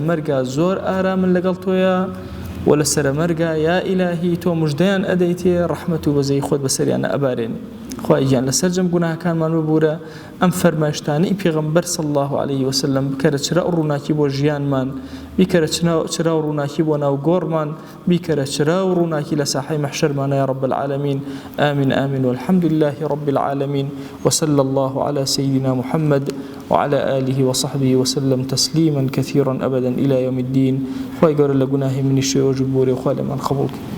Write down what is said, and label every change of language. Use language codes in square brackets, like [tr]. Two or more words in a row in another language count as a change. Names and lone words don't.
[ckb] مەرگا زۆر ئارامن لەگەڵ تۆیە و لە سەرە مەرگا [ar] یا ئیلاهی [ckb] تۆ موژدەیان ئەدەیتێ ڕەحمەت و بەزەی خۆت بەسەریانە ئەبارێنی خوای گیان لەسەر جەم گوناهەکانمان ببوورە ئەم فەرمایشتانەی پێغەمبەر [ar] صلی الله عليه وسلم [ckb] بکەرە چرا و ڕووناکی بۆ ژیانمان بیکەرە چرا و ڕووناکی بۆ ناو گۆڕمان بیکەرە چرا و ڕووناکی لە ساحەی مەحشەرمانە [ar] یا رب العالمین آمین آمین والحمد لله رب العالمين وصلى الله على سيدنا محمد وعلى آله وصحبه وسلم تسليما كثيرا أبدا إلى يوم الدين [ckb] خوای گەورە لە گوناهی منی شێوە جبورێ و خوا لەمان قبول